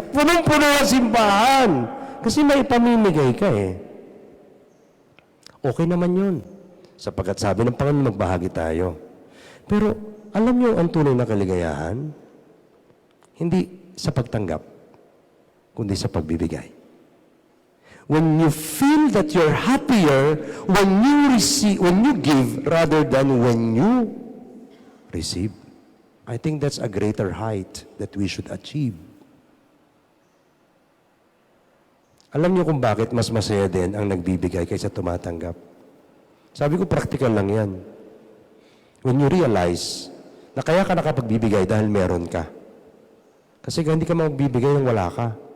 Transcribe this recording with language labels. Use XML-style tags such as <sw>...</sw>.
<tl>Punong-puno ang simbahan. Kasi may pamimigay ka eh. Okay naman yun. Sapagkat sabi ng Panginoon, magbahagi tayo. Pero alam niyo ang tunay na kaligayahan? Hindi sa pagtanggap, kundi sa pagbibigay.</tl> <en>When you feel that you're happier when you give rather than when you receive, I think that's a greater height that we should achieve.</en> <tl>Alam niyo kung bakit mas masaya din ang nagbibigay kaysa tumatanggap? Sabi ko, practical lang yan.</tl> <en>When you realize</en> <tl>na kaya ka nakapagbibigay dahil meron ka. Kasi hindi ka magbibigay nang wala ka.</tl>